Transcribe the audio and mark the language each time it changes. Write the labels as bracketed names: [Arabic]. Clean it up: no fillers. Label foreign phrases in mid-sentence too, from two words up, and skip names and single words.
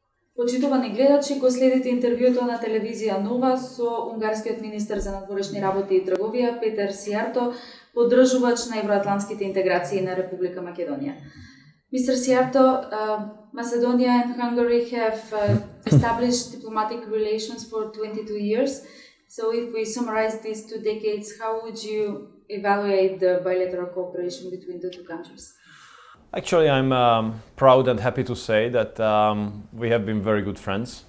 [Macedonian] Почитувани гледачи, го следите интервјуто на телевизија Нова со унгарскиот министер за надворешни работи и трговија Петер Сијарто, поддржувач на евроатлантските интеграции на Република Македонија. [English] Mr. Sијарто, Macedonia and Hungary have established diplomatic relations for 22 years. So if we summarize these 2 decades, how would you evaluate the bilateral cooperation between the two countries? Actually, I'm proud and happy to say that we have been very good friends.